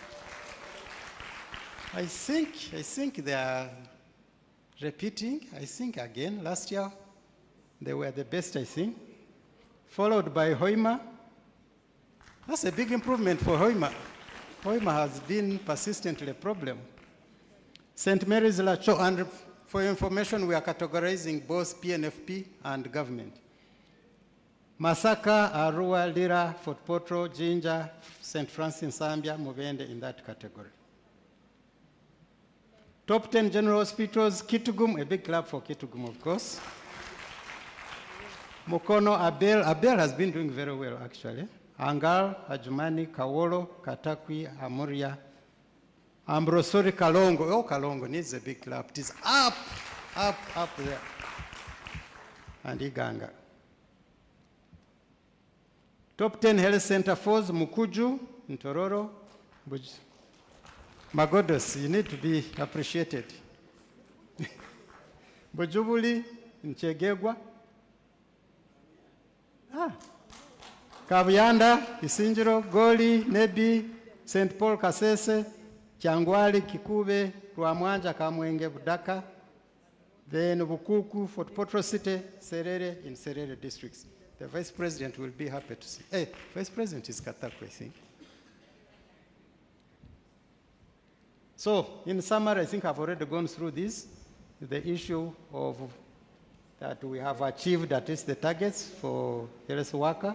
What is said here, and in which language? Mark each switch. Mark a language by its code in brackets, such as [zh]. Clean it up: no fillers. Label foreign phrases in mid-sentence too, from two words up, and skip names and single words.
[en] I think they are repeating, I think again, last year they were the best, I think. Followed by Hoima. That's a big improvement for Hoima. Hoima has been persistently a problem. St. Mary's Lacho, and for your information, we are categorizing both PNFP and government. Masaka, Arua, Lira, Fort Potro, Jinja, St. Francis, Zambia, Mubende in that category. Top 10 general hospitals, Kitugum, a big clap for Kitugum, of course. Mukono, Abel has been doing very well, actually. Angal, Ajumani, Kawolo, Katakwi, Amuria, Ambrosori, Kalongo. Oh, Kalongo needs a big clap. It is up there. And Iganga. Top 10 health center force, Mukuju, Ntororo, Magodos, you need to be appreciated. Bujubuli, Nchegegwa, Kabuyanda, Isinjiro, Goli, Nebi, St. Paul, Kasese, Kyangwali, Kikube, Rwamwanja, Kamwenge, Budaka, then Bukuku, Fort Potro City, Serere, in Serere districts. The Vice President will be happy to see. Hey, Vice President is Kataku, I think. So, in summary, I think I've already gone through this, the issue of that we have achieved at least the targets for health worker.